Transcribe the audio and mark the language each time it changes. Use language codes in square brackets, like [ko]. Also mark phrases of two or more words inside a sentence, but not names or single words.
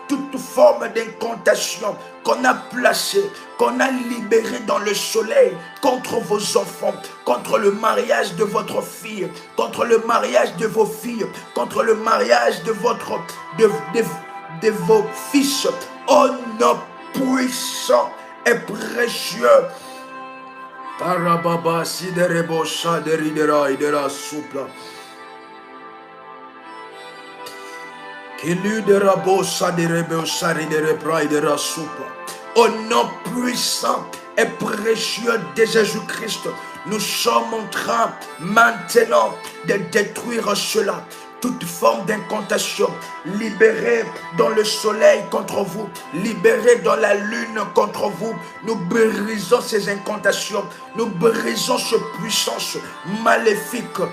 [fr] qu'on a placée, qu'on a libérée dans le soleil contre vos enfants, contre le mariage de votre fille, contre le mariage de vos filles, contre le mariage de vos fils, au nom puissant et précieux. Tarababa siderebo shaderidera idera supla. Kiludera saderebo sharidere praidera supla. Au nom puissant et précieux de Jésus-Christ, nous sommes en train maintenant de détruire cela. Toute forme d'incantation libérée dans le soleil contre vous, libérée dans la lune contre vous, nous brisons ces incantations, nous brisons cette puissance maléfique